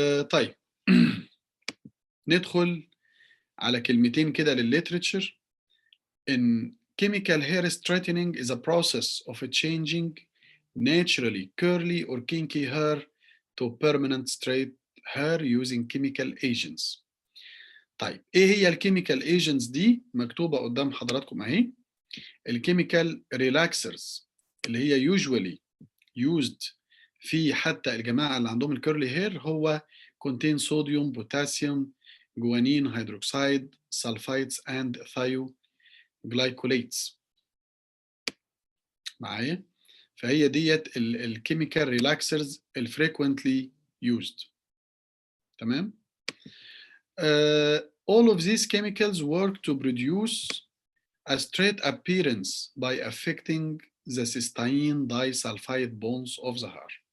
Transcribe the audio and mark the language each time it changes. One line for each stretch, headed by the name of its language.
Arabic: طيب ندخل على كلمتين كده للليتريتشر.
English: In chemical hair straightening is a process of changing naturally curly or kinky hair to permanent straight hair using chemical agents.
Arabic: طيب ايه هي الكيميكال ايجنتس دي؟ مكتوبة قدام حضراتكم اهي. الكيميكال ريلاكسرز اللي هي
English: usually used
Arabic: في حتى الجماعة اللي عندهم الكيرلي هير هو
English: contain sodium, potassium, guanine, hydroxide, sulfites and thioglycolates.
Arabic: معايا؟ فهي ديت الكيميكال ريلاكسرز الفريكوينتلي
English: used.
Arabic: تمام.
English: All of these chemicals work to produce a straight appearance by affecting the cysteine disulfide bonds of the hair.